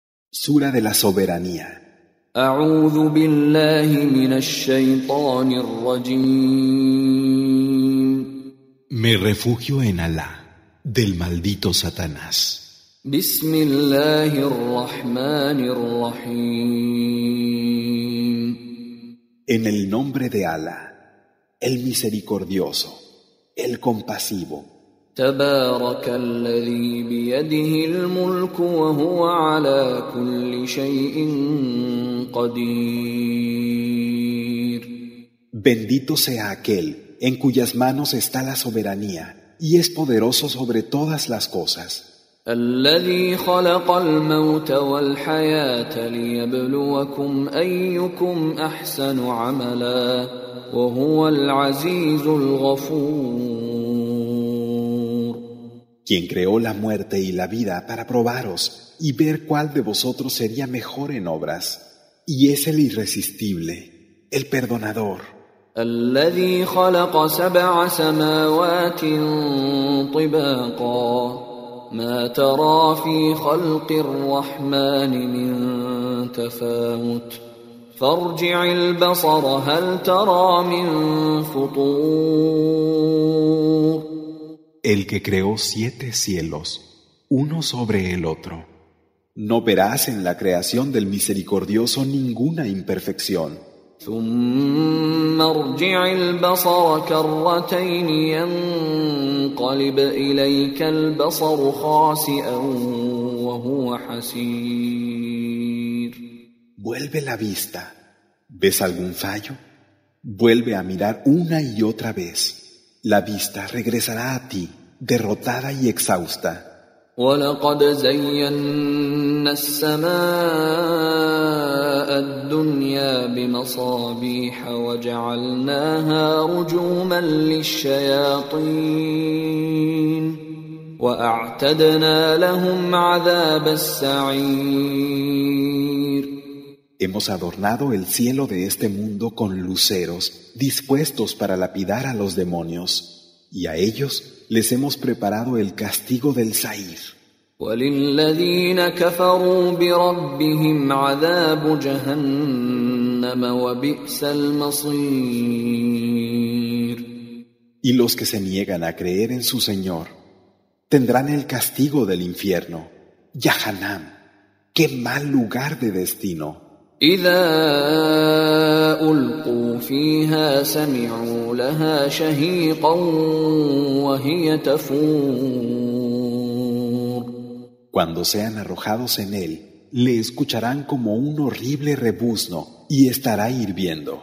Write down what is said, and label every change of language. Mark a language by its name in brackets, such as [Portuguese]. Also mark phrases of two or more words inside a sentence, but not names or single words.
[Spanish] Sura de la soberanía. [Arabic] أعوذ بالله من الشيطان الرجيم. [Spanish] Me refugio en Alá, del maldito Satanás. [Arabic] بسم الله الرحمن الرحيم. [Spanish] En el nombre de Alá, el misericordioso, el compasivo. [Arabic] تبارك الذي بيده الملك وهو على كل شيء قدير. [Spanish] Bendito sea aquel en cuyas manos está la soberanía y es poderoso sobre todas las cosas. [Arabic] الذي خلق الموت والحياة ليبلوكم أيكم أحسن عملا وهو العزيز الغفور. [Spanish] Quien creó la muerte y la vida para probaros y ver cuál de vosotros sería mejor en obras, y es el irresistible, el perdonador. [Arabic] الذي خلق 7 سماوات طباقا ما ترى في خلق الرحمن من تفاوت فارجع البصر هل ترى من فطور. [Spanish] El que creó 7 cielos, uno sobre el otro. No verás en la creación del misericordioso ninguna imperfección. [Arabic] ثم ارجع البصر كرتين ينقلب إليك البصر خاسئا وهو حسير. [Spanish] Vuelve la vista. ¿Ves algún fallo? Vuelve a mirar una y otra vez. La vista regresará a ti, derrotada y exhausta. [Arabic] وَلَقَدْ زَيَّنَّا السَّمَاءَ الدُّنْيَا بِمَصَابِيحَ وَجَعَلْنَاهَا رُجُومًا لِلشَّيَاطِينِ وَأَعْتَدْنَا لَهُمْ عَذَابَ السَّعِيرِ. [Spanish] Hemos adornado el cielo de este mundo con luceros dispuestos para lapidar a los demonios, y a ellos les hemos preparado el castigo del Saír. [Arabic] وَلِلَّذِينَ كَفَرُوا بِرَبِّهِمْ عَذَابُ جَهَنَّمَ وَبِئْسَ الْمَصِيرُ. [Spanish] Y los que se niegan a creer en su Señor tendrán el castigo del infierno. Yahanam, qué mal lugar de destino. [Arabic] إِذَا أُلْقُوا فِيهَا سَمِعُوا لَهَا شَهِيقًا وَهِيَ تَفُورُ. [Spanish] Cuando sean arrojados en él, le escucharán como un horrible rebuzno y estará hirviendo.